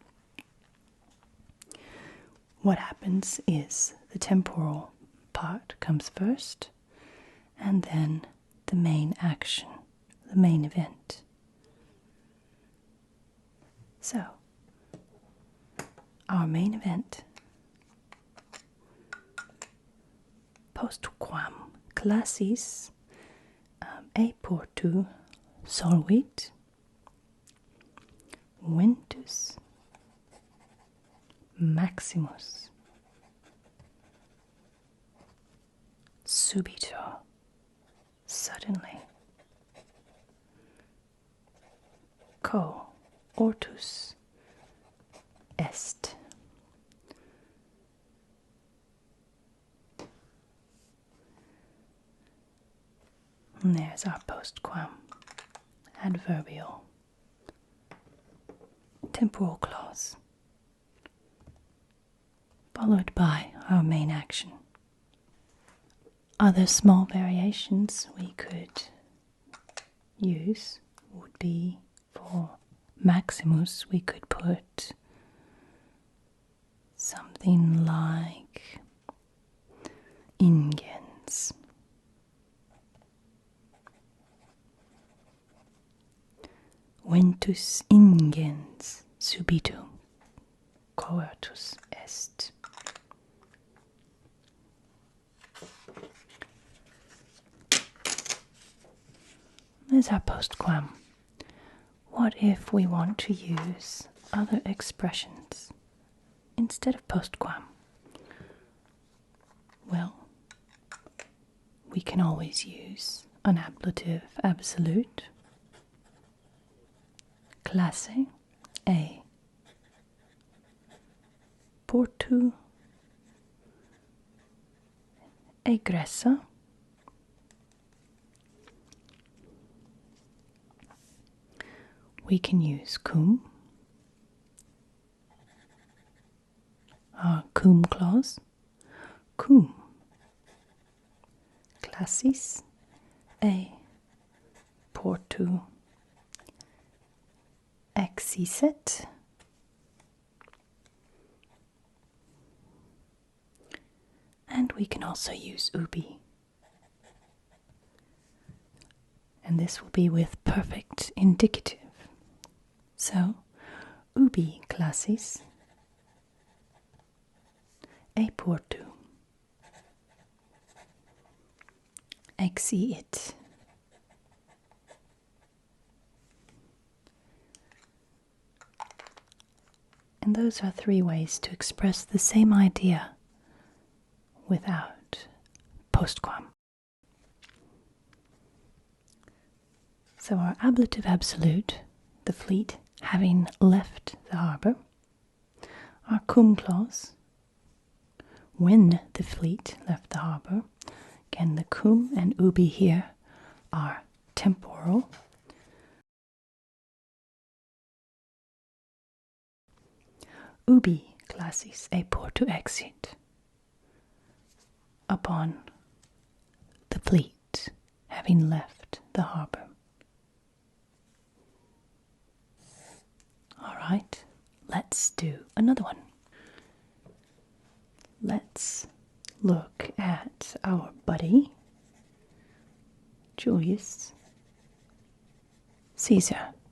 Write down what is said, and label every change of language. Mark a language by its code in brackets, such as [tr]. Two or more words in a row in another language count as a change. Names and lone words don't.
[en] What happens is the temporal part comes first, and then the main action, the main event. So, our main event, [la] postquam classis e portu soluit, ventus maximus subito, suddenly, co ortus est. [en] And there's our postquam adverbial temporal clause, followed by our main action. Other small variations we could use would be for maximus, we could put something like ingens. [la] Ventus ingens subito coertus est. [en] There's our postquam. What if we want to use other expressions instead of postquam? Well, we can always use an ablative absolute, [la] classe e portu egressa. [en] We can use cum, our cum clause, [la] cum classis e portu exisset. [en] And we can also use ubi. And this will be with perfect indicative. So, [la] ubi classis e portu exiit. [en] And those are 3 ways to express the same idea without postquam. So our ablative absolute, the fleet having left the harbour, our cum clause, when the fleet left the harbour. Again, the cum and ubi here are temporal. [la] Ubi classis e portu exit, [en] upon the fleet having left the harbour. All right, let's do another one. Let's look at our buddy, Julius Caesar.